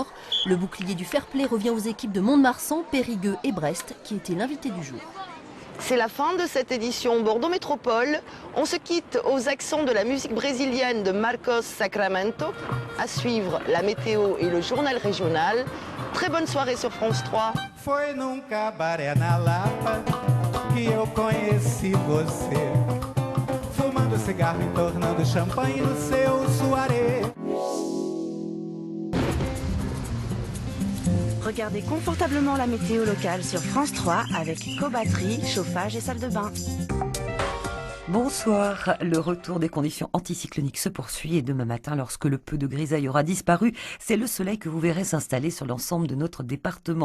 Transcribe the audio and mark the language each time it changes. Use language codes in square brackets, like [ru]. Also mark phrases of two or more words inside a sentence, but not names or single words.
[fr] Le bouclier du fair play revient aux équipes de Mont-de-Marsan, Périgueux et Brest qui étaient l'invité du jour. C'est la fin de cette édition Bordeaux Métropole. On se quitte aux accents de la musique brésilienne de Marcos Sacramento. À suivre la météo et le journal régional. Très bonne soirée sur France 3. [pt] Foi num cabaré na Lapa que eu conheci você. Fumando cigarro e tornando champanhe no seu soirée. [fr] Regardez confortablement la météo locale sur France 3 avec cobatterie, chauffage et salle de bain. Bonsoir, le retour des conditions anticycloniques se poursuit et demain matin, lorsque le peu de grisaille aura disparu, c'est le soleil que vous verrez s'installer sur l'ensemble de notre département.